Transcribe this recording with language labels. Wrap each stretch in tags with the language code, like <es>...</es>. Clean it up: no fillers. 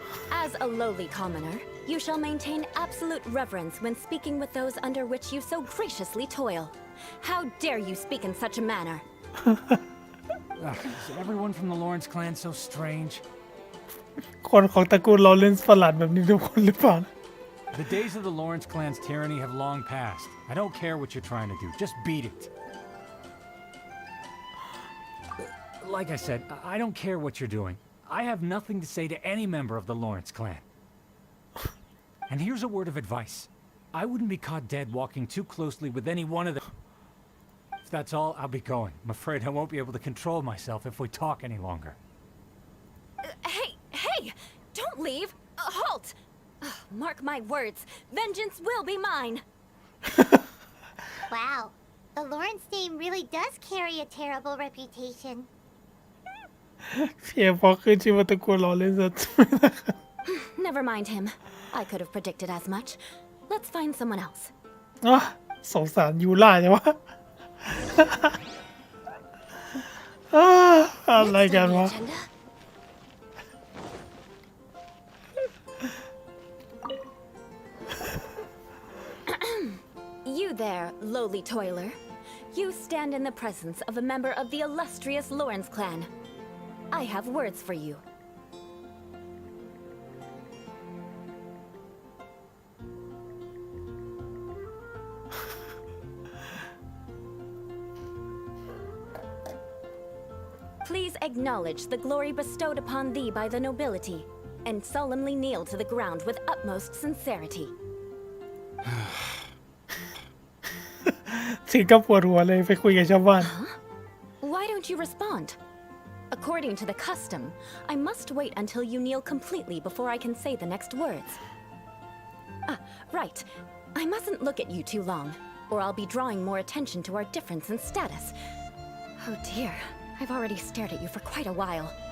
<en>As a lowly commoner, you shall maintain absolute reverence when speaking with those under which you so graciously toil. How dare you speak in such a manner? Is everyone from the Lawrence clan so strange?</en> <th>คนของตระกูลลอเรนซ์ประหลาดแบบนี้ทุกคนหรือเปล่า</th> <en>The days of the Lawrence clan's tyranny have long passed. I don't care what you're trying to do. Just beat it. Like I said, I don't care what you're doing. I have nothing to say to any member of the Lawrence clan. And here's a word of advice. I wouldn't be caught dead walking too closely with any one of them. If that's all, I'll be going. I'm afraid I won't be able to control myself if we talk any longer. Hey! Don't leave! Halt! Mark my words, vengeance will be mine! Wow, the Lawrence name really does carry a terrible reputation.</en> <th>เพียงพอขึ้นชื่อว่าตระกูลลอเรนซ์</th> <en>Never mind him. I could have predicted as much. Let's find someone else.</en> <th>อ๋อสงสารยูล่าใช่ไหม อะไร</th> <en>Next</en> <th>กัน</th> <en>on the</en> <th>วะ</th> <en>agenda. You there, lowly toiler. You stand in the presence of a member of the illustrious Lawrence clan. I have words for you. Please acknowledge the glory bestowed upon thee by the nobility, and solemnly kneel to the ground with utmost sincerity.</en> <th>ถึงกับปวดหัวเลยไปคุยกับชาวบ้าน</th> <en>Why don't you respond? According to the custom, I must wait until you kneel completely before I can say the next words. Right. I mustn't look at you too long, or I'll be drawing more attention to our difference in status. Oh dear, I've already stared at you for quite a while.</en>